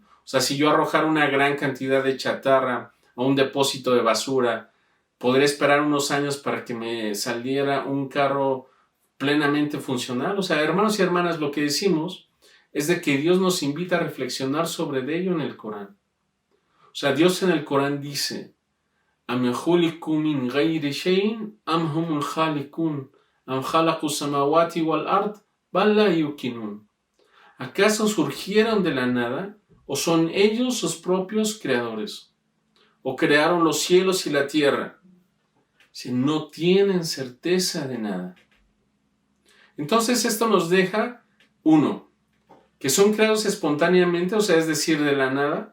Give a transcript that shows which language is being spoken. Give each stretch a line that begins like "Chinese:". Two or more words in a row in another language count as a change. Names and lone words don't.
Spanish: O sea, si yo arrojara una gran cantidad de chatarra a un depósito de basura, ¿podría esperar unos años para que me saliera un carro plenamente funcional? O sea, hermanos y hermanas, lo que decimos es de que Dios nos invita a reflexionar sobre ello en el Corán. O sea, Dios en el Corán dice:
Arabic: أم خلقوا من غير شيء أم هم الخالقون أم خلقوا السماوات والأرض بل لا يوقنون.
Spanish: ¿Acaso surgieron de la nada o son ellos sus propios creadores? ¿O crearon los cielos y la tierra? Si no tienen certeza de nada. Entonces esto nos deja, uno, que son creados espontáneamente, o sea, es decir, de la nada.